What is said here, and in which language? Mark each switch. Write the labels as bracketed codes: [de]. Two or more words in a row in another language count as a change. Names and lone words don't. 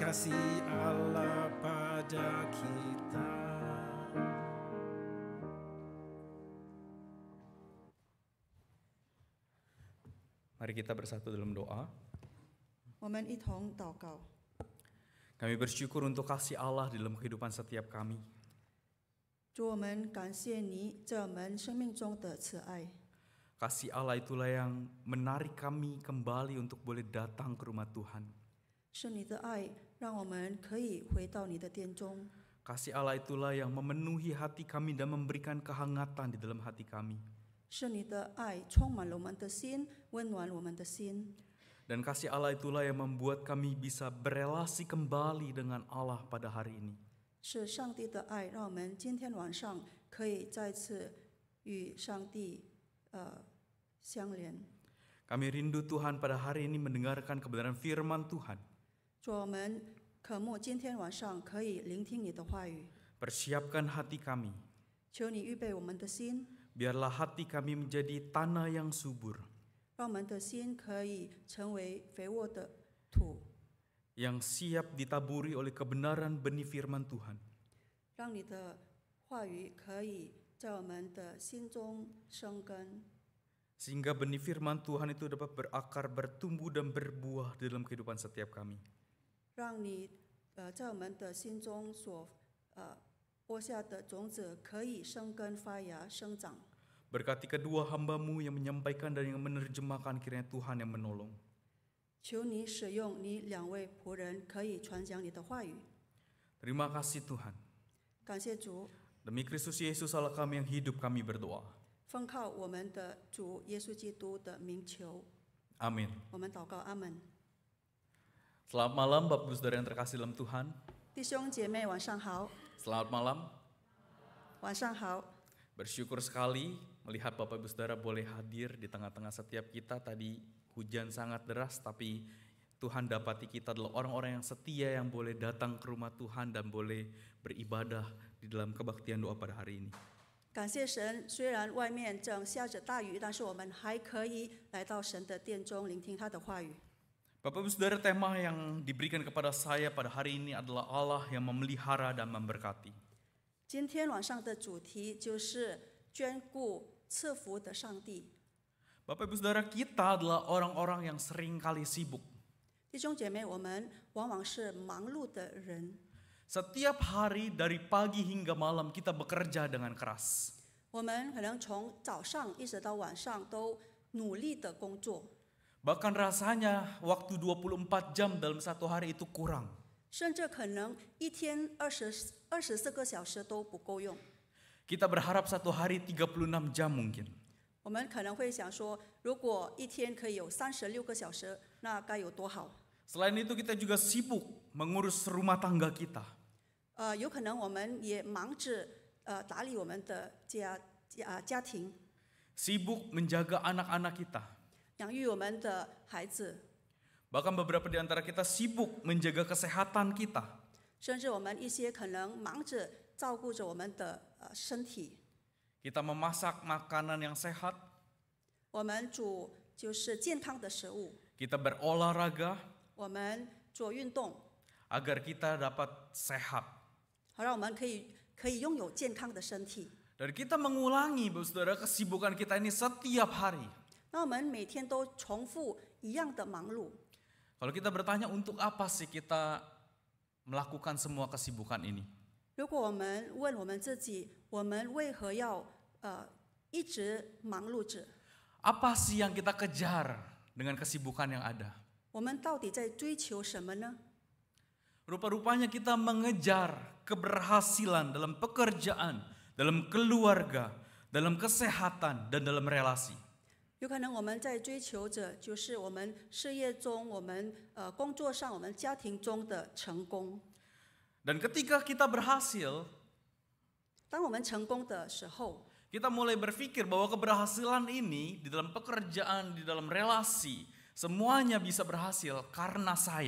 [id] kasih Allah pada kita. Mari kita bersatu dalam doa. [zh] 我们一同祷告。 [id] Kami bersyukur untuk kasih Allah di dalam kehidupan setiap kami. [zh] 主，我们感谢你在我们生命中的慈爱。 [id] Kasih Allah itulah yang menarik kami kembali untuk boleh datang ke rumah Tuhan. [zh] 是你的爱，让我们可以回到你的殿中。 [id] Kasih Allah itulah yang memenuhi hati kami dan memberikan kehangatan di dalam hati kami. [zh] 是你的爱充满了我们的心，温暖我们的心。 [id] Dan kasih Allah itulah yang membuat kami bisa berelasi kembali dengan Allah pada hari ini. [zh] 是上帝的爱，让我们今天晚上可以再次与上帝相连。 [id] Kami rindu Tuhan pada hari ini mendengarkan kebenaran firman Tuhan. [zh] 主，我们渴慕今天晚上可以聆听你的话语。 [id] Persiapkan hati kami. [zh] 求你预备我们的心， [id] Biarlah hati kami menjadi tanah yang subur, [zh] 让我们的心可以成为肥沃的土， [id] yang siap ditaburi oleh kebenaran benih firman Tuhan. [zh] 让你的话语可以在我们的心中生根， [id] Sehingga benih firman Tuhan itu dapat berakar, bertumbuh dan berbuah di dalam kehidupan setiap kami. [zh] 让你在我们的心中所播下的种子可以生根发芽生长。 [id] Berkati kedua hamba-Mu yang menyampaikan dan yang menerjemahkan, kiranya Tuhan yang menolong. [zh] 求你使用你两位仆人，可以传讲你的话语。 [id] Terima kasih Tuhan. [zh] 感谢主， [id] Demi Kristus Yesus Allah kami yang hidup, kami berdoa. [zh] 奉靠我们的主耶稣基督的名求， [id] Amin. [zh] 我们祷告，阿门。 [id] Selamat malam Bapak Ibu Saudara yang terkasih dalam Tuhan. [zh] 弟兄姐妹，晚上好， [id] Selamat malam. [zh] 晚上好。 [id] Bersyukur sekali melihat Bapak Ibu Saudara boleh hadir di tengah-tengah setiap kita. Tadi hujan sangat deras, tapi Tuhan dapati kita adalah orang-orang yang setia yang boleh datang ke rumah Tuhan dan boleh beribadah di dalam kebaktian doa pada hari ini. [zh] 感谢神，虽然外面正下着大雨，但是我们还可以来到神的殿中聆听他的话语。 [id] Bapak Ibu Saudara, tema yang diberikan kepada saya pada hari ini adalah Allah yang memelihara dan memberkati. [zh] 今天晚上的主题就是眷顾赐福的上帝。 [id] Bapak Ibu Saudara, kita adalah orang-orang yang sering kali sibuk. [zh] 弟兄姐妹，我们往往是忙碌的人， [id] Setiap hari dari pagi hingga malam kita bekerja dengan keras. [zh] 我们可能从早上一直到晚上都努力的工作， [id] Bahkan rasanya waktu 24 jam dalam satu hari itu kurang. [zh] 甚至可能一天24个小时都不够用。 [id] Kita berharap satu hari 36 jam mungkin. [zh] 我们可能会想说，如果一天可以有36个小时，那该有多好。 [id] Selain itu kita juga sibuk mengurus rumah tangga kita. [zh] 有可能我们也忙着打理我们的家庭， [id] Sibuk menjaga anak-anak kita. [zh] 养育我们的孩子， [id] Bahkan beberapa di antara kita sibuk menjaga kesehatan kita. [zh] 甚至我们一些可能忙着照顾着我们的身体。 [id] Kita memasak makanan yang sehat. [zh] 我们煮就是健康的食物， [id] Kita berolahraga [zh] 我们做运动， [id] agar kita dapat sehat. [zh] 好让我们可以拥有健康的身体。 [id] Dan kita mengulangi, Bapak Saudara, kesibukan kita ini setiap hari. [zh] 那我们每天都重复一样的忙碌。 [id] Kalau kita bertanya untuk apa sih kita melakukan semua kesibukan ini? [zh] 如果我们问我们自己，我们为何要一直忙碌着？ [id] Apa sih yang kita kejar dengan kesibukan yang ada? [zh] 我们到底在追求什么呢？ [id] Rupa-rupanya kita mengejar keberhasilan dalam pekerjaan, dalam keluarga, dalam kesehatan, dan dalam relasi. [zh] 有可能我们在追求着，就是我们事业中、我们工作上、我们家庭中的成功。 [id] Dan ketika kita berhasil, [zh] 当我们成功的时候， [id] kita mulai berpikir bahwa keberhasilan ini di dalam pekerjaan, di dalam relasi, semuanya bisa berhasil karena saya.